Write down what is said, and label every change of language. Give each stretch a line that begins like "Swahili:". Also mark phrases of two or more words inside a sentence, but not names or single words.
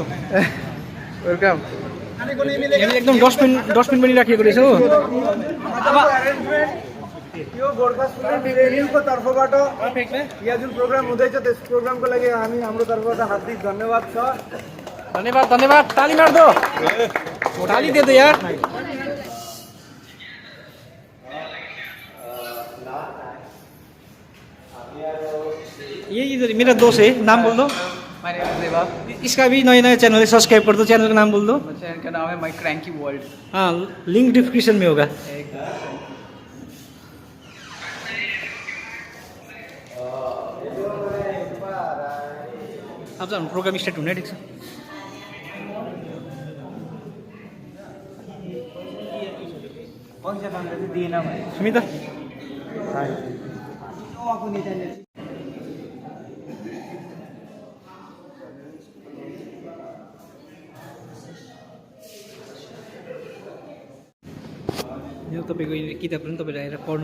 Nepali: वेलकम। एकदम डस्टबिन पनि राखिएको रहेछ हो। यो गोर्खा स्टुडेन्ट युनियनको तर्फबाट यहाँ जुन प्रोग्राम हुँदैछ त्यस प्रोग्रामको लागि हाम्रो तर्फबाट हार्दिक धन्यवाद छ।
Hindi: धन्यवाद ताली मार दो, ताली दे दो यार। ये इधर मेरा दोस्त है, नाम बोल दो। इसका भी नया चैनल है, सब्सक्राइब कर दो, चैनल का नाम बोल दो। चैनल का नाम है माय क्रैंकी वर्ल्ड। हाँ,
English: link description
Hindi: में होगा।
Nepali: अब चाहिँ हाम्रो
English: program start
Nepali: हुने ठिक छ। सुमिता यो तपाईँको किताबहरू पनि तपाईँले आएर पढ्न